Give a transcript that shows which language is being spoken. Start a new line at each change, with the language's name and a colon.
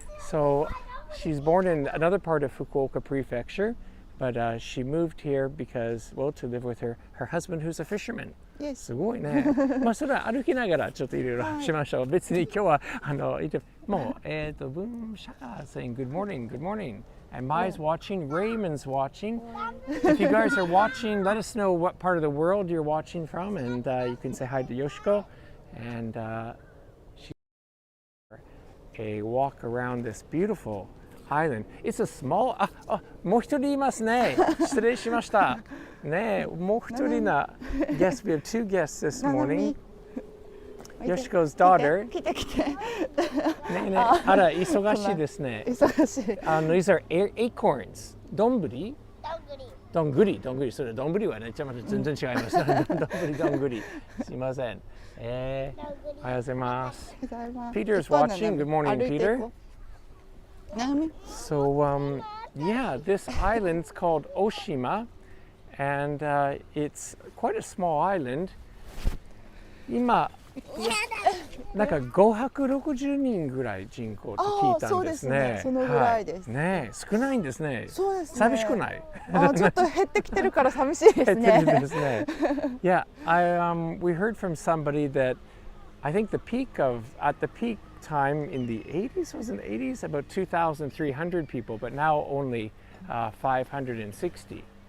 English: So she's born in another part of Fukuoka Prefecture, but she moved here because, well, to live with her husband who's a fisherman.
Japanese: すごいね。まあそれは歩きながらちょっといろいろしましょう。別に今日はもう
English: Boom Shaka saying good morning, good morning. And Mai's watching, Raymond's watching. If you guys are watching, let us know what part of the world you're watching from, and you can say hi to Yoshiko. And she a walk around this beautiful island. It's a small.
Japanese: もう一人いますね。失礼しました。ね、もう一人な guest.
English: We have two guests this morning. Yoshiko's daughter.
Japanese: 来て来て。ねえね、あら忙しいですね。忙しい。
English: These are acorns.
Japanese: どんぐり。それどんぐりはね、ちょっと全然違います。どんぐり。すいません。おはようございます。
English: Peter's watching. Good morning, Peter. So yeah, this island's called Oshima, and it's quite a small island.
Japanese: 今なんか560人ぐらい人口と聞いたんですね。そのぐらいです。ね、少ないんですね。そうですね。寂しくない？ちょっと減ってきてるから寂しいですね。減ってきてですね。
English: Yeah, we heard from somebody that I think at the peak time in the 80s, was in the 80s, about 2,300 people, but now only 560.